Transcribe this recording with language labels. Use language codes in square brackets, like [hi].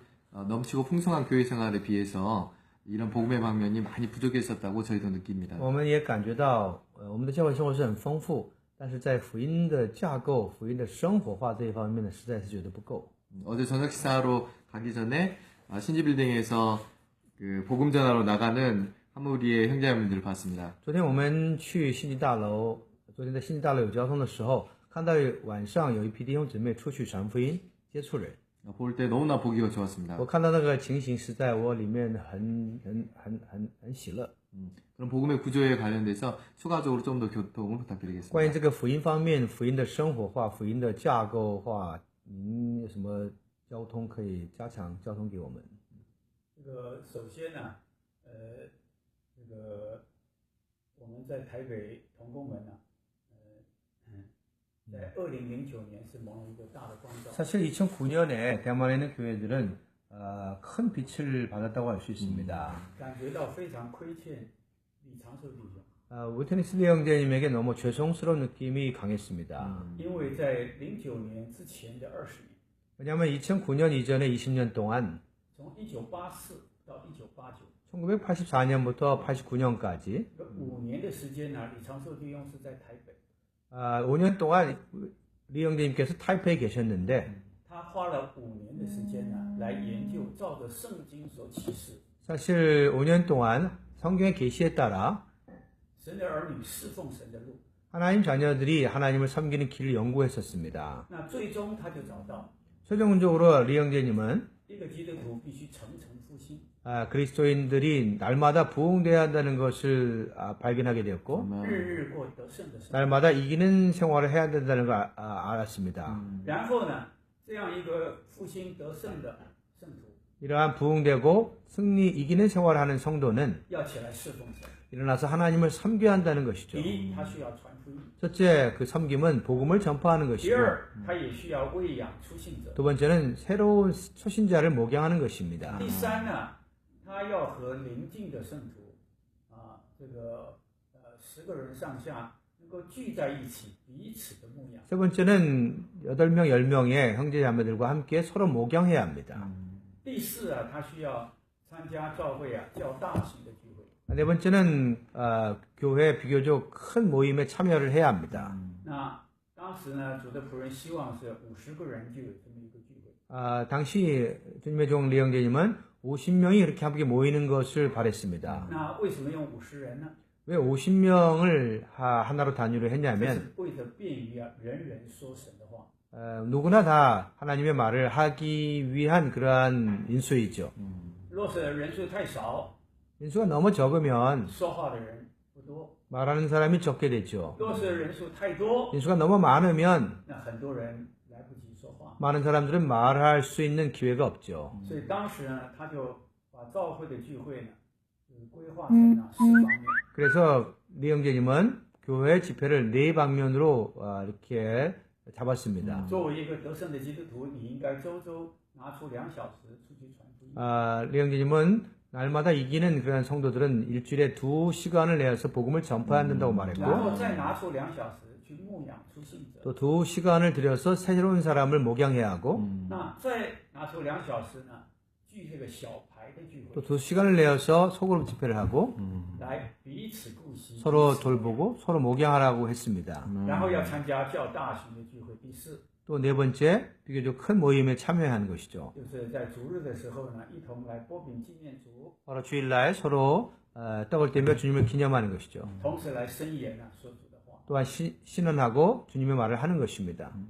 [ko] 넘치고 풍성한 교회 생활에 비해서 이런 복음의 방면이 많이 부족했었다고 저희도 느낍니다. [zh] 我们也感觉到，我们的教会生活是很丰富，但是在福音的架构、福音的生活化这一方面呢，实在是觉得不够。 [ko] 어제 저녁 식사하러 가기 전에 신지빌딩에서 그 복음 전하러 나가는 한 무리의 형제자매들을 봤습니다. [zh] 昨天我们去信基大楼，昨天在信基大楼有交通的时候，看到晚上有一批弟兄姊妹出去传福音、接触人。 [ko] 볼 때 너무나 보기가 좋았습니다. [zh] 我看到那个情形，实在我里面很喜乐。 [ko] 그런 복음의 구조에 관련돼서 추가적으로 좀 더 교통을 [zh] 关于 [ko] 부탁드리겠습니다. [zh] 这个福音方面，福音的生活化、福音的架构化，您有什么交通可以加强交通给我们？这个首先呢，这个我们在台北同工门呢，在2009年是蒙了一个大的光照。 [ko] 사실 2009년에 대만에 있는 교회들은 큰 빛을 받았다고 할 수 있습니다. [zh] 感觉到非常亏欠李长寿弟兄， [ko] 위테니스 형제님에게 너무 죄송스러운 느낌이 강했습니다. [zh] 因为在09年之前的20年， [ko] 왜냐하면 2009년 이전에 20년 동안 [zh] 从1984到1989， [ko] 1984년부터 89년까지 [zh] 这5年的时间呢，李长寿弟兄是在台北， [ko] 5년 동안 리 형제님께서 타이페이에 계셨는데 [zh] 他花了5年的时间呢，来研究照着圣经所启示， [ko] 사실 5년 동안 성경의 계시에 따라 [zh] 神的儿女侍奉神的路。 [ko] 하나님 자녀들이 하나님을 섬기는 길을 연구했었습니다. [zh] 那最终他就找到， [ko] 최종적으로 리 형제님은 [zh] 一个基督徒必须层层复兴， [ko] 그리스도인들이 날마다 부흥돼야 한다는 것을 발견하게 되었고 [zh] 日日过得胜的生活。 [ko] 날마다 이기는 생활을 해야 된다는 걸 알았습니다. [zh] 然后呢，这样一个复兴得胜的圣徒 [ko] 이러한 부흥되고 이기는 생활을 하는 성도는 [zh] 要起来侍奉神。 [ko] 일어나서 하나님을 섬겨야 한다는 것이죠. [zh] 第一，他需要传福音； [ko] 첫째, 그 섬김은 복음을 전파하는 [zh] 第 [ko] 것이고 [zh] 二，他也需要喂养初信者； [ko] 두 번째는 새로운 초신자를 목양하는 것입니다. [zh] 第三呢，他要和邻近的圣徒这个10个人上下能够聚在一起，彼此的牧养。 [ko] 세 번째는 8명, 10명의 형제자매들과 함께 서로 목양해야 합니다. [zh] 第四啊，他需要参加教会较大型的聚会。 [ko] 네 번째는 교회 비교적 큰 모임에 참여를 해야 합니다. [zh] 那当时呢，主的仆人希望是50个人就有这么一个聚会。 [ko] 당시 주님의 종 리형제님은 50명이 이렇게 함께 모이는 것을 바랬습니다. [zh] 那为什么用50人呢？ [ko] 왜 50명을 하나로 단위로 [zh] 这 [ko] 했냐면 [zh] 是为了便于人人说神的话。 [ko] 누구나 다 하나님의 말을 하기 위한 그러한 인수이죠. [zh] 若是人数太少， [ko] 인수가 너무 적으면 [zh] 说话的人不多； [ko] 말하는 사람이 적게 되죠. [zh] 若是人数太多， [ko] 인수가 너무 많으면 [zh] 那很多人来不及说话。 [ko] 많은 사람들은 말할 수 있는 기회가 없죠. [zh] 所以当时呢，他就把教会的聚会呢，规划成了4方面。 [ko] 그래서 리 형제님은 교회 집회를 4방면으로 이렇게 잡았습니다. [zh] 作为一个得胜的基督徒，你应该周周拿出2小时出去传福音。 [ko] 리 형제님은 날마다 이기는 그런 성도들은 일주일에 2시간을 내어서 복음을 전파해야 된다고 [zh] 然 [ko] 말했고 [zh] 后再拿出2小时去牧养出信者。 [ko] 또 2시간을 들여서 새로운 사람을 목양해야 하고 [zh] 那再拿出2小时呢，聚这个小牌的聚 [ko] 또 [zh] 会， [ko] 2시간을 내어서 소그룹 집회를 하고 [zh] 来彼此顾惜， [ko] 서로 돌보고 서로 목양하라고 했습니다. [zh] 然后要参加较大型的聚会。第四， [ko] 또 네 번째, 비교적 큰 모임에 참여하는 것이죠. [zh] 就是在主日的时候呢，一同来拨饼纪念主， [ko] 바로 주일날 서로 떡을 떼며 주님을 기념하는 것이죠. [zh] 同时来申言说主的话。 [ko] 또한 신언하고 주님의 말을 하는 것입니다.